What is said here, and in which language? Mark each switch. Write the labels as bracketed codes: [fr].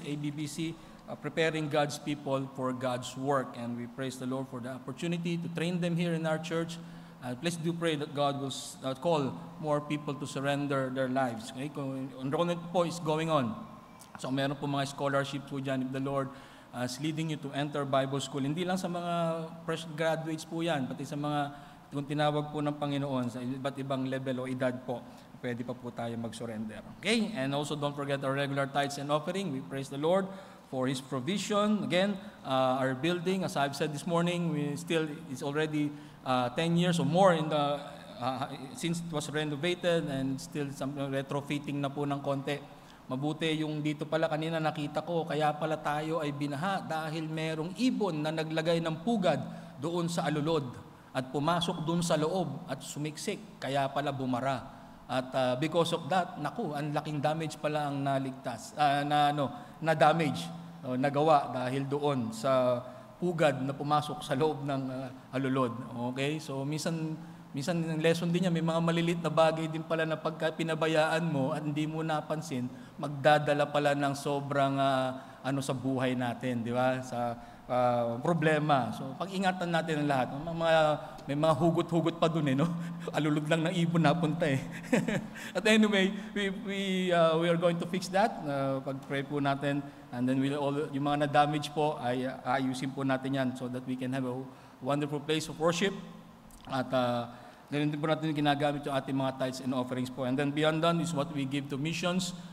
[en] ABBC, preparing God's people for God's work. And we praise the Lord for the opportunity to train them here in our church. Please do pray that God will call more people to surrender their lives. Okay? Enrollment po is going on. [tl] So meron po mga [en] scholarships [tl] po dyan [en] if the Lord is leading you to enter Bible school. [tl] Hindi lang sa mga fresh graduates po yan, pati sa mga kung tinawag po ng Panginoon sa iba't ibang level o edad po, pwede pa po tayo mag-surrender. [en] Okay? And also don't forget our regular tithes and offering. We praise the Lord for His provision. Again, our building, as I've said this morning, it's already 10 years or more in the since it was renovated and still some retrofitting [tl] na po ng konti. Mabuti yung dito pala kanina nakita ko, kaya pala tayo ay binaha dahil merong ibon na naglagay ng pugad doon sa alulod at pumasok doon sa loob at sumiksik, kaya pala bumara. At [en] because of that, [tl] naku, ang laking damage pala ang naligtas, na damage, nagawa dahil doon sa pugad na pumasok sa loob ng alulod. Okay? So, minsan yung lesson din niya, may mga malilit na bagay din pala na pagka pinabayaan mo at hindi mo napansin, magdadala pala ng sobrang sa buhay natin, di ba? Sa problema. So, pag-ingatan natin ang lahat. May mga hugot-hugot pa dun no? Alulod lang ng ibon napunta [en] At anyway, we are going to fix that. [tl] Pag-pray po natin. [en] And then [tl] yung mga na-damage po, ay ayusin po natin yan [en] so that we can have a wonderful place of worship. At then po natin [tl] ginagamit yung ating mga [en] tithes and offerings po. And then beyond that is what we give to missions.